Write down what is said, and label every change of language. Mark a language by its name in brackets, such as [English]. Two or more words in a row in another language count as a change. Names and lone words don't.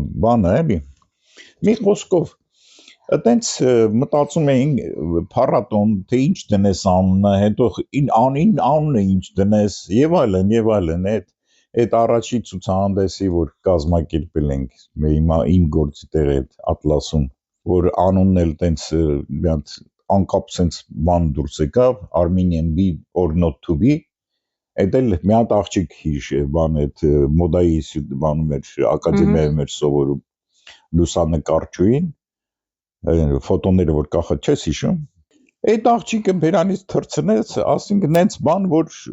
[Armenian] Բանը էլի։ Մի խոսքով, այտենց մտածում էին փառատոն, թե ինչ դնես անունը, հետո անունը ինչ դնես, եւ այլն, այդ առաջի ցուցահանդեսի, որ կազմակերպել ենք իմ գործի տեղ այդ Ատլասում, որ անունն էլ տենց մի հատ անկապ sense բան դուրս եկավ, [English] Armenian be or not to be, [Armenian] այդ էլ մի հատ աղջիկ բան այդ մոդայի բանում էր, ակադեմիայում էր սովորում լուսանկարչուհին, ֆոտոները որ կախած չես հիշում, այդ աղջիկը բերանից թռցնեց, ասինք նենց բան, որ